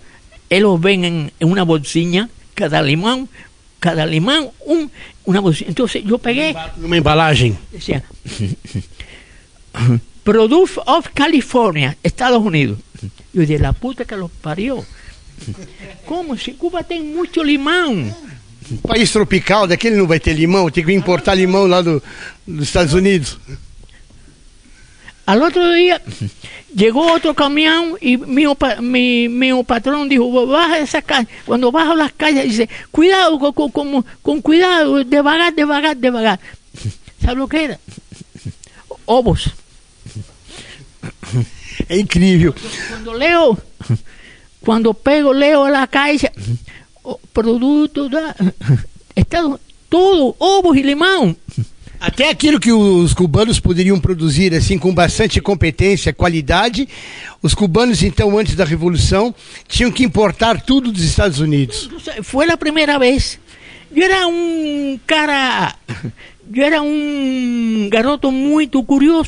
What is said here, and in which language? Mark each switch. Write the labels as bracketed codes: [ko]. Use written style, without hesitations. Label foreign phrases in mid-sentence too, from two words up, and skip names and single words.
[es] Ellos ven en una bolsilla, cada limón, una bolsilla. Entonces yo pegué una embalaje. Decía, [en] Produce of [es] California, Estados Unidos. Yo dije, la puta que los parió. ¿Cómo? Si Cuba tiene mucho limón. [pt] Um país tropical, daquele não vai ter limão, tem que importar limão lá dos Estados Unidos. [es] Al otro día llegó otro camión y mi patrón dijo, baja esa calle. Cuando bajo las calles dice, cuidado, con cuidado, devagar. ¿Sabes lo que era? Ovos. [pt] É incrível. [es] Cuando leo la calle, productos, todo, [pt] ovos e limão. Até aquilo que os cubanos poderiam produzir assim com bastante competência, qualidade, os cubanos então antes da Revolução tinham que importar tudo dos Estados Unidos. Foi a primeira vez. Eu era um garoto muito curioso.